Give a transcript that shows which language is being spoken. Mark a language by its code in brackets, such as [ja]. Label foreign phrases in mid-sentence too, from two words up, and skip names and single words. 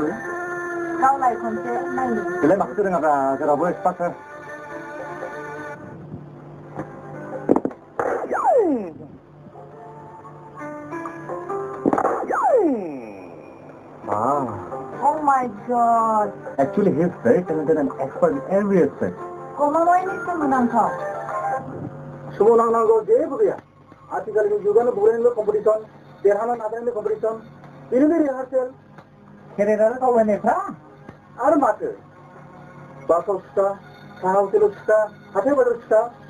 [brx] गावलाय खनसे नायनो बेलाय माखौथो रोङाब्रा जेरावबो एक्सपार्ट [en] Oh my god. Actually, he is very talented and expert in every aspect. [brx] गमामायनि सोमोनांथाव सोमोनांनांगौ जेबो गैया आथिखालनि जुगानो बर'निल' कम्पिटिसन देरहानो नाजानायनि कम्पिटिसन बेनिनो रिहार्सेल केरियार दावबायनायफ्रा आरो माथो बासाव सिखा साहा हटेलाव सिखा हाथाय बाजाराव सिखा